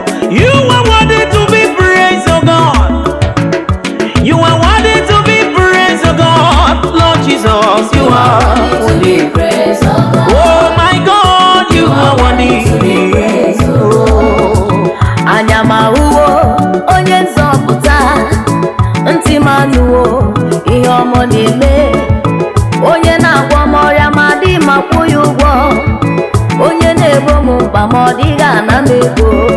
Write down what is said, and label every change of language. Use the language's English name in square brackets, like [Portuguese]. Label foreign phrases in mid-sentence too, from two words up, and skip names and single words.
[English] You are worthy to be praised, oh God. You are worthy to be praised, oh God. Lord Jesus, you are worthy. Oh my God, you are worthy. Oh. [Igbo] Anya m ahụwo onye nzọpụta, ntị m anụwo ihe ọma ọ na-eme. Onye na-agwọ m ọrịa ma dị m akwụ ya ụgwọ. Onye na-egbo m mkpa ma ọ dịghị ana m ego.